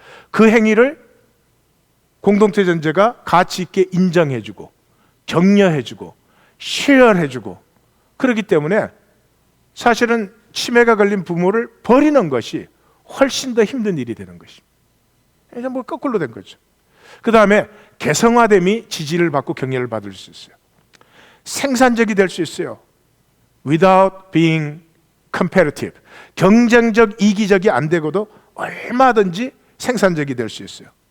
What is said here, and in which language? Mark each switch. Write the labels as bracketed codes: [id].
[ko] 그 행위를 공동체 전체가 가치 있게 인정해주고 격려해주고 쉐어해주고 그렇기 때문에 사실은 치매가 걸린 부모를 버리는 것이 훨씬 더 힘든 일이 되는 것입니다. 이제 뭐 거꾸로 된 거죠. 그 다음에 개성화됨이 지지를 받고 격려를 받을 수 있어요. 생산적이 될 수 있어요. [en] Without being competitive. [ko] 경쟁적, 이기적이 안 되고도 얼마든지 생산적이 될 수 있어요.